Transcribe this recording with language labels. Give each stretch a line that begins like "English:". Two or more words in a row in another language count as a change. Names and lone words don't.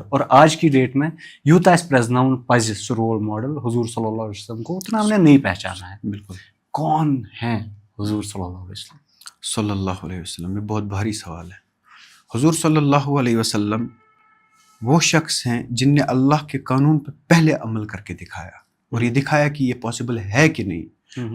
Urdu: اور آج کی ڈیٹ میں
Kashmiri: یوٗتاہ اَسہِ پرٛزناوُن پَزِ سُہ
Urdu: رول ماڈل حضور صلی اللہ علیہ وسلم کو، اتنا ہم نے نہیں پہچانا ہے. بالکل. کون ہیں حضور صلی اللہ علیہ وسلم؟ صلی اللہ علیہ وسلم یہ بہت بھاری سوال ہے. حضور صلی اللہ علیہ وسلم وہ شخص ہیں جن نے اللہ کے قانون پہ پہلے عمل کر کے دکھایا، اور یہ دکھایا کہ یہ پاسبل ہے کہ نہیں.